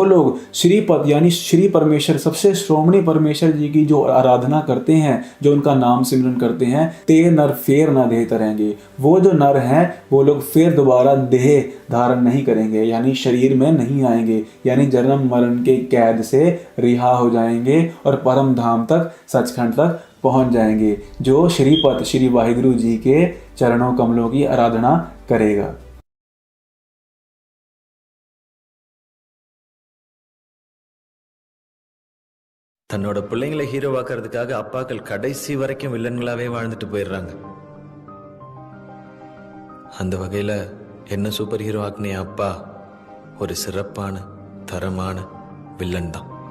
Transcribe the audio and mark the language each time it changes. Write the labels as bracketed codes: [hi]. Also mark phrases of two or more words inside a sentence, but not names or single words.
[hi] लोग श्रीपत यानी श्री परमेश्वर सबसे श्रोमणी परमेश्वर जी की जो आराधना करते हैं, जो उनका नाम सिमरन करते हैं, [pa] ਤੇ ਨਰ ਫੇਰ ਨਾ ਦੇਹ ਤਰੇਂਗੇ, [hi] वो जो नर हैं वो लोग फिर दोबारा देह धारण नहीं करेंगे, यानी शरीर में नहीं आएंगे, यानी जन्म मरण के कैद से रिहा हो जाएंगे और परम धाम तक सचखंड तक पहुंच जाएंगे, जो श्रीपत श्री वाहिगुरु जी के चरणों कमलों की आराधना करेगा। [ta] தன்னோட பிள்ளைங்களை ஹீரோவாக்குறதுக்காக அப்பாக்கள் கடைசி வரைக்கும் வில்லன்களாவே வாழ்ந்துட்டு போயிடுறாங்க. அந்த வகையில என்ன [en] super hero [ta] ஆக்குனே அப்பா ஒரு சிறப்பான தரமான வில்லன் தான்.